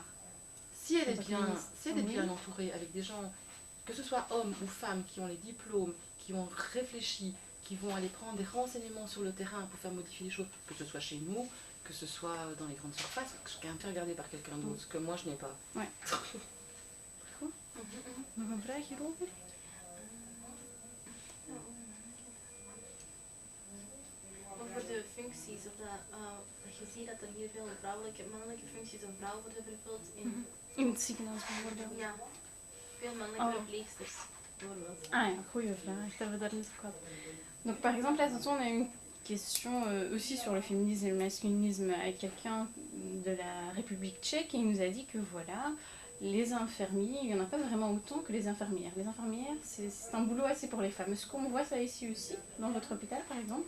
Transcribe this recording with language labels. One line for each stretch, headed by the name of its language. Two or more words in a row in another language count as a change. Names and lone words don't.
French: Si elle est bien, ministre, si elle est bien entourée avec des gens, que ce soit hommes ou femmes, qui ont les diplômes, qui ont réfléchi, qui vont aller prendre des renseignements sur le terrain pour faire modifier les choses, que ce soit chez nous, que ce soit dans les grandes surfaces, que je me fait regarder par quelqu'un d'autre, ce que moi je n'ai pas. Ouais.
Dutch: Nog een vraag hierover? Over de functies, of dat je ziet dat er hier veel vrouwelijke, mannelijke functies of vrouwen worden vervuld in... In het ziekenhuis bijvoorbeeld. Ja, veel mannelijke verpleegsters bijvoorbeeld. Ah ja, goeie vraag, dat we daar net ook hadden.
French: Donc par exemple, là, on a une question aussi sur le féminisme et le masculinisme avec quelqu'un de la République tchèque et il nous a dit que voilà, les infirmiers, il n'y en a pas vraiment autant que les infirmières. Les infirmières, c'est un boulot assez pour les femmes. Est-ce qu'on voit ça ici aussi, dans votre hôpital par exemple?